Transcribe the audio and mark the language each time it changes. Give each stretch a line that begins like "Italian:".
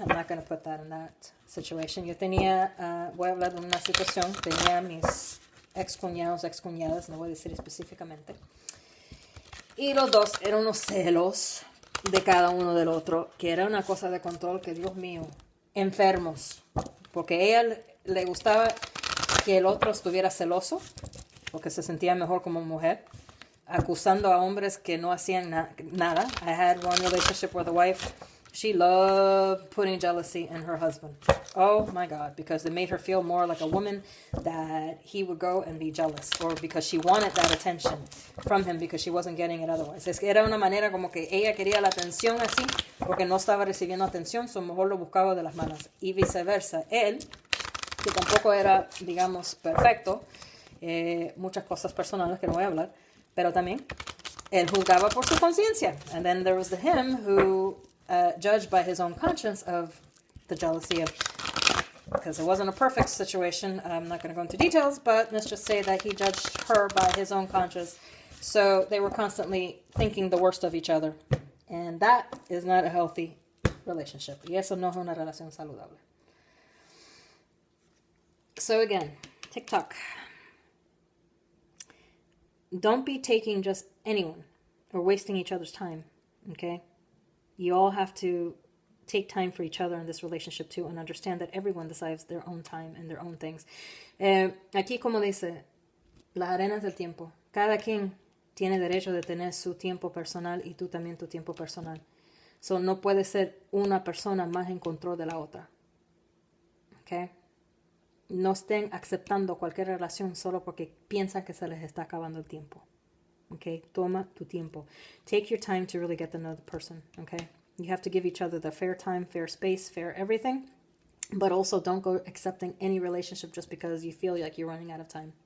English: I'm not going to put that in that situation.
Spanish: Yo tenía, voy a hablar de una situación, tenía mis ex-cuñados, ex-cuñadas, no voy a decir específicamente. Y los dos eran unos celos de cada uno del otro, que era una cosa de control que, Dios mío, enfermos. Porque a ella le gustaba que el otro estuviera celoso, porque se sentía mejor como mujer, acusando a hombres que no hacían nada.
English: I had one relationship with a wife. She loved putting jealousy in her husband. Oh my God, because it made her feel more like a woman, that he would go and be jealous, or because she wanted that attention from him because she wasn't getting it otherwise.
Spanish: Es que era una manera como que ella quería la atención así, porque no estaba recibiendo atención, so mejor lo buscaba de las manos. Y viceversa, él, que tampoco era, digamos, perfecto, muchas cosas personales que no voy a hablar, pero también él juzgaba por su conciencia.
English: And then there was the him who judged by his own conscience of the jealousy of, because it wasn't a perfect situation. I'm not going to go into details, but let's just say that he judged her by his own conscience. So they were constantly thinking the worst of each other. And that is not a healthy relationship.
Spanish: Y eso no es una relación saludable.
English: So again, TikTok. Don't be taking just anyone or wasting each other's time, okay? You all have to take time for each other in this relationship too, and understand that everyone decides their own time and their own things.
Spanish: Aquí como dice, las arenas del tiempo. Cada quien tiene derecho de tener su tiempo personal y tú también tu tiempo personal. So no puede ser una persona más en control de la otra. Okay? No estén aceptando cualquier relación solo porque piensan que se les está acabando el tiempo. Okay? Toma tu tiempo.
English: Take your time to really get to know the person. Okay? You have to give each other the fair time, fair space, fair everything. But also don't go accepting any relationship just because you feel like you're running out of time.